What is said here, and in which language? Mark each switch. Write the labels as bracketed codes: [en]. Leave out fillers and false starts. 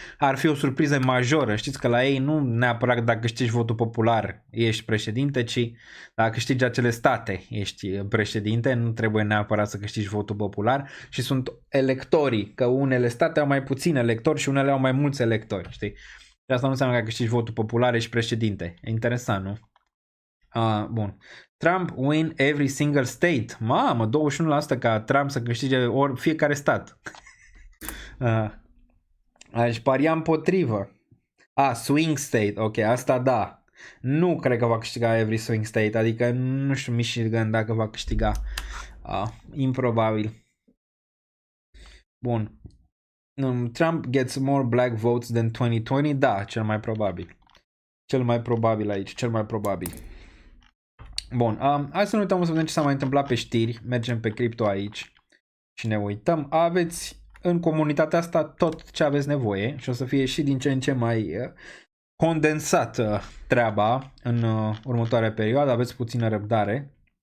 [ro] Ar fi o surpriză majoră. Știți că la ei nu neapărat dacă câștigi votul popular ești președinte, ci dacă câștigi acele state ești președinte. Nu trebuie neapărat să câștigi votul popular. Și sunt electorii, că unele state au mai puțini electori și unele au mai mulți electori. Știi? Și asta nu înseamnă că câștigi votul popular ești președinte. E interesant, nu? Bun. [en] Trump win every single state. [ro] Mamă, 21% ca Trump să câștige fiecare stat. Aș paria împotrivă. Swing state. Ok, asta da. Nu cred că va câștiga [en] every swing state. [ro] Adică nu știu Michigan dacă va câștiga. Improbabil. Bun. [en] Trump gets more black votes than 2020. [ro] Da, cel mai probabil. Cel mai probabil aici. Cel mai probabil. Bun, hai să ne uităm să vedem ce s-a mai întâmplat pe știri. Mergem pe cripto aici și ne uităm. Aveți în comunitatea asta tot ce aveți nevoie și o să fie și din ce în ce mai condensată treaba în următoarea perioadă. Aveți puțină răbdare.